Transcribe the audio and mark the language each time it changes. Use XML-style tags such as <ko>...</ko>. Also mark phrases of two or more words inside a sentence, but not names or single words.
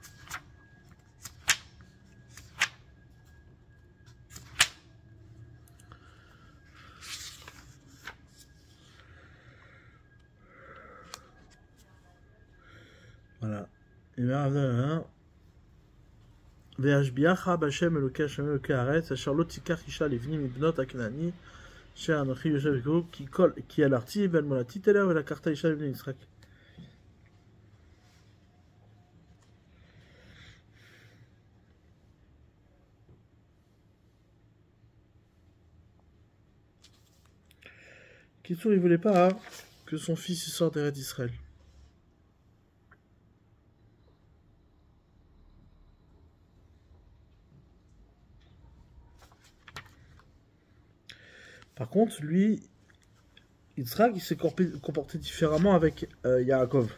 <fr>Voilà. Et bien,</fr> <he>והשביעך בהשם אלוקי השמיים אלוקי הארץ אשר לא תיקח אישה לבנים מבנות הכנעני אשר אנוכי יושב בקרוב כי הלכתי ואל מולדתי תלך ולקחת אישה לבני יצחק.</he> <fr>Kitsour, il voulait pas que son fils sorte d'Eretz d'Israël. Par contre, lui, Yitzhak, il s'est comporté différemment avec Yaakov.</fr>